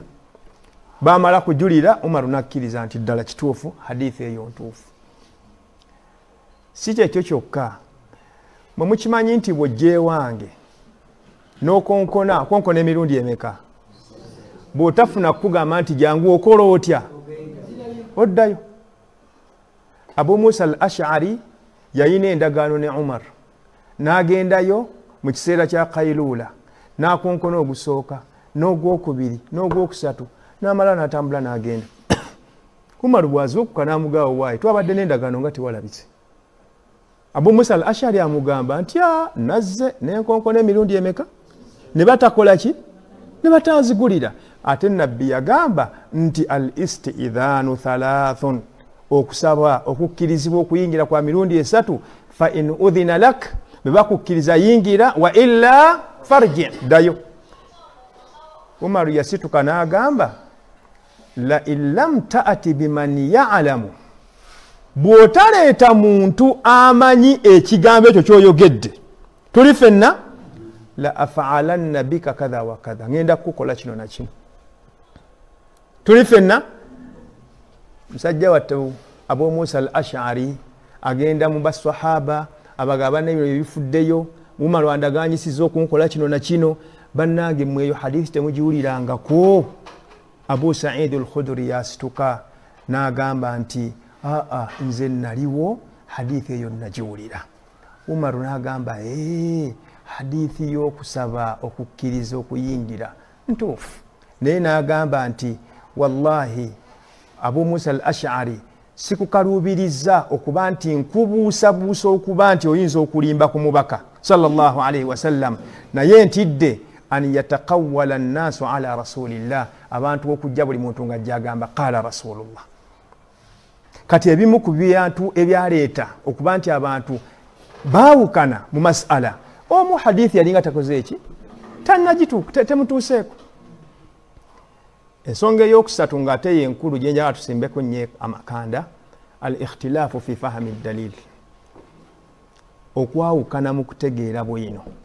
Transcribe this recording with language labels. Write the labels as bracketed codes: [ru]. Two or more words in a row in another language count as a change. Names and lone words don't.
[lg] Bamala kujulira Umar nakkiriza nti ddala kituufu hadithi eyo ntuufu. Si kyekyo kyokka bwe mukimanyi nti bw'ojja ewange n'okonkona emirundi emeka bw'otafuna kugamba nti jangu okola otya oddayo. Abu Musa al-Ash'ari yayina endagaano ne Umar n'agendayo mu kiseera kya Qailula n'akonkona ogusooka n'ogwokubiri n'ogwokusatu n'amala n'atambula n'agenda. Umar bw'azuukuka n'amugaawo waayi twabadde n'endagaano nga tewalabise. Abu Musa al-Ash'ari amugamba nti nazze n'enkonkona emirundi emeka ne batakola ki ne batanzigulira. Ate nabbi yagamba nti [ar] الاستئذان ثلاث [lg] okusaba okukkirizibwa okuyingira kwa mirundi esatu [ar] فإن أذن لك [lg] bebakukkiriza yingira [ar] وإلا فارجع [lg] dayo. Umar yasituka n'agamba [ar] لا إلم تأت بمن يعلم [lg] bw'otaleeta muntu amanyi ekigambo ekyo ky'oyogedde tuli ffenna [ar] لأفعلن بك كذا وكذا [lg] ngenda kukola kino na kino tuli ffenna. Musajja wattu Abu Musa al-Ash'ari agenda mu basahaba abagaba n'ebyo ebifuddeyo Umar wandaganyisiza okunkola kino na kino bannange mweyo hadithi temugiwulirangako. Abu Sa'id al-Khudri yasituka n'agamba nti nze naliwo hadithi eyo nagiwulira. Umar n'agamba hadithi y'okusaba okukkiriza okuyingira ntuufu. Naye n'agamba nti wallahi Abu Musa al-Ash'ari sikukaluubiriza okuba nti nkubuusabuusa okuba nti oyinza okulimba ku mubaka [ar] صلى الله عليه وسلم [lg] naye ntidde [ar] أن يتقول الناس على رسول الله [lg] abantu okujja buli muntu nga jagamba [ar] قال رسول الله. [lg] Kati ebimu ku bintu ebyaleeta okuba nti abantu baawukana mu masala omu hadithi yalinga takoze eki tannagituuka temutuuseeko. Ensonga ey'okusatu ng'ate yenkulu gye njagala tusimbeko nnyo amakanda [ar] الاختلاف في فهم الدليل [lg] okwawukana mu kutegeera bwino.